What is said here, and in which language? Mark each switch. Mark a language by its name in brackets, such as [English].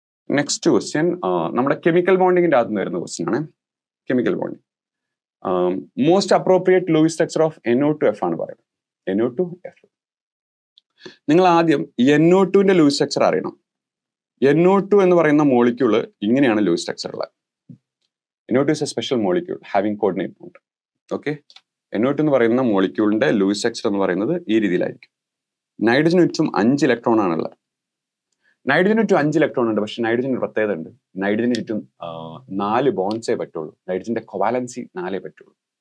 [Malayalam] Next question നമ്മുടെ chemical ബോണ്ടിങ്ങിന്റെ അകത്ത് നിന്ന് വരുന്ന ക്വസ്റ്റ്യൻ ആണ്. Chemical bonding most appropriate Luis structure of NO2F ആണ് പറയുന്നത്. NO2F. നിങ്ങൾ ആദ്യം NO2ന്റെ ലൂയിസ് സ്ട്രക്ചർ അറിയണം. NO2 എന്ന് പറയുന്ന മോളിക്യൂള് ഇങ്ങനെയാണ് ലൂയിസ് സ്ട്രക്ചർ ഉള്ളത്. [English] NO2 is a special molecule having coordinate bond. [Malayalam] Okay, NO2 എന്ന് പറയുന്ന മോളിക്യൂളിന്റെ ലൂയിസ് സ്ട്രക്ചർ എന്ന് പറയുന്നത് ഈ രീതിയിലായിരിക്കും. നൈട്രജന് ചുറ്റും 5 ഇലക്ട്രോൺ ആണുള്ളത്. നൈട്രജന് ചുറ്റും 5 ഇലക്ട്രോൺ ഉണ്ട്. പക്ഷെ നൈട്രജന് ഒരു പ്രത്യേകത ഉണ്ട്. നൈട്രജന് ചുറ്റും 4 ബോണ്ട്സേ പറ്റുള്ളൂ. നൈട്രജന്റെ കൊവാലൻസി 4 പറ്റുള്ളൂ.